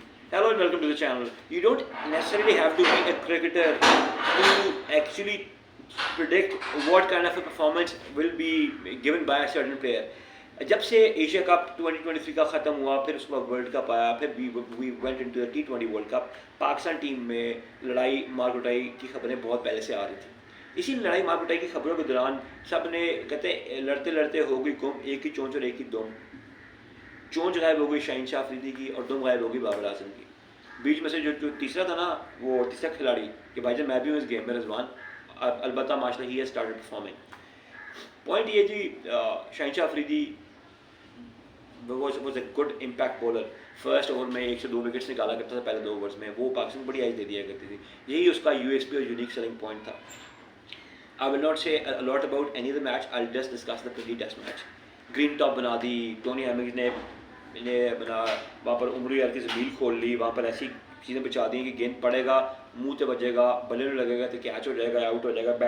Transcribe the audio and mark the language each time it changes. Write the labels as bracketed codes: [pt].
[en] Hello and welcome to the channel. You don't necessarily have to be a cricketer to actually predict what kind of a performance will be given by a certain player. [ur] جب سے Asia cup 2023 کا ختم ہوا پھر اس کے بعد world cup آیا پھر [en] we went into the [ur] T20 world cup. Pakistan team میں لڑائی مار کٹائی کی خبریں بہت پہلے سے آ رہی تھیں. اسی لڑائی مار کٹائی کی خبروں کے دوران سب نے کہتے ہیں لڑتے لڑتے ہو گئی گم ایک ہی چونچ اور ایک ہی دم. چونچ غائب ہو گئی شاہین شاہ افریدی کی اور دم غائب ہو گئی بابر اعظم کی. بیچ میں سے جو تیسرا تھا نا وہ تیسرا کھلاڑی کہ بھائی جان میں بھی ہوں اس گیم میں رضوان, البتہ ماشاء اللہ [en] He has started performing. Point [ur] یہ جی [en] Shaheen Shah Afridi was a good impact bowler. [ur] First over میں 1 سے 2 وکٹس نکالا کرتا تھا پہلے 2 اوورس میں, وہ پاکستان کو بڑی ایج دے دیا کرتی تھی. یہی اس کا یو ایس پی اور یونیک سیلنگ پوائنٹ تھا. [en] I will not say a lot about any of the match. I'll just discuss the pre-test match. [ur] Green top بنا دی, ٹونی ہیمنگز نے بنا وہاں پر عمری یار کی زمین کھول لی, وہاں پر ایسی چیزیں بچا دی کہ گیند پڑے گا منہ سے بجے گا بلے میں لگے گا تو کیچ ہو جائے گا آؤٹ ہو جائے گا.